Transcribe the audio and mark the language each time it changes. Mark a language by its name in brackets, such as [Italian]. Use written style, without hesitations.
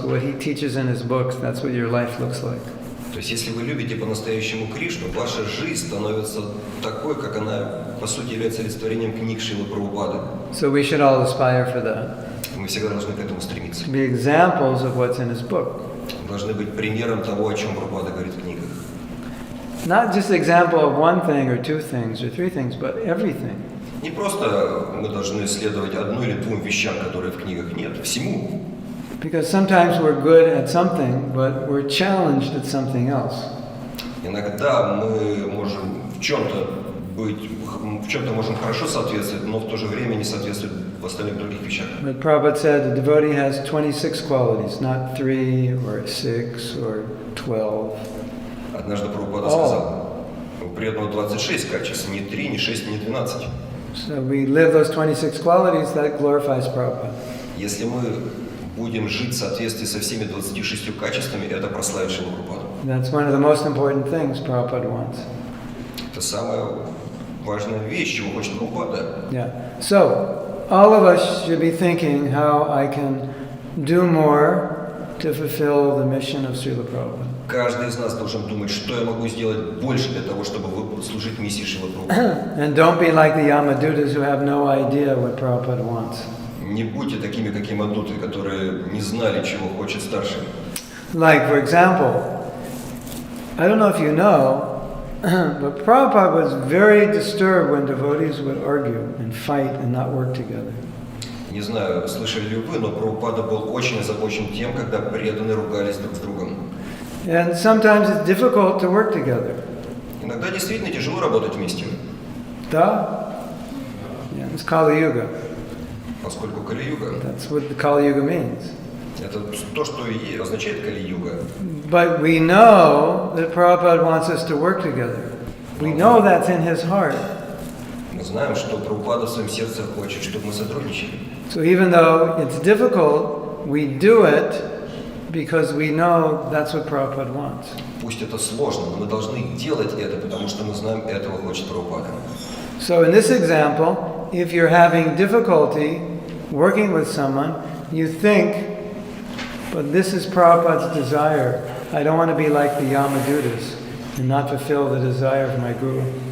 [English] What he teaches in his books, that's what your life looks like. [Russian] То есть, если вы любите по-настоящему Кришну, ваша жизнь становится такой, как она, по сути, является олицетворением книг Шрилы Прабхупады. [English] So we should all aspire for that. [Russian] Мы всегда должны к этому стремиться. [English] To be examples of what's in his book. [Russian] Должны быть примером того, о чем Прабхупада говорит в книгах. [English] Not just an example of one thing or two things or three things, but everything. [Russian] Не просто мы должны следовать одной или двум вещам, которые в книгах нет, всему. [English] Because sometimes we're good at something, but we're challenged at something else. [Russian] Иногда мы можем в чем-то можем хорошо соответствовать, но в то же время не соответствовать в остальных других вещах. [English] But Prabhupada said the devotee has 26 qualities, not 3 or 6 or 12. [Russian] Однажды Прабхупада сказал, у преданного 26 качеств, не 3, не 6, не 12. [English] So we live those 26 qualities, that glorifies Prabhupada. [Russian] Если мы будем жить в соответствии со всеми 26 качествами, это прославит Шрилу Прабхупаду. [English] That's one of the most important things Prabhupada wants. [Russian] Это самая важная вещь, чего хочет Прабхупада. Yeah. [English] So, all of us should be thinking how I can do more to fulfill the mission of Srila Prabhupada. [Russian] Каждый из нас должен думать, что я могу сделать больше для того, чтобы служить миссии Шрилы Прабхупады. [English] And don't be like the Yamadutas who have no idea what Prabhupada wants. [Russian] Не будьте такими, как Ямадуты, которые не знали, чего хочет старший. [English] Like, for example, I don't know if you know, but Prabhupada was very disturbed when devotees would argue and fight and not work together. [Russian] Не знаю, слышали ли вы, но Прабхупада был очень озабочен тем, когда преданные ругались друг с другом. [English] And sometimes it's difficult to work together. [Russian] Иногда действительно тяжело работать вместе. Да? [English] Yeah, it's Kali Yuga. [Russian] Поскольку Кали-юга, [English] That's what the Kali Yuga means. [Russian] это то, что и означает Кали-юга. [English] But we know that Prabhupada wants us to work together. We know that's in his heart. [Russian] Мы знаем, что Прабхупада в своем сердце хочет, чтобы мы сотрудничали. [English] So even though it's difficult, we do it because we know that's what Prabhupada wants. [Russian] Пусть это сложно, но мы должны делать это, потому что мы знаем, этого хочет Прабхупада. [English] So in this example, if you're having difficulty working with someone, you think, but this is Prabhupada's desire. I don't want to be like the Yamadutas and not fulfill the desire of my Guru.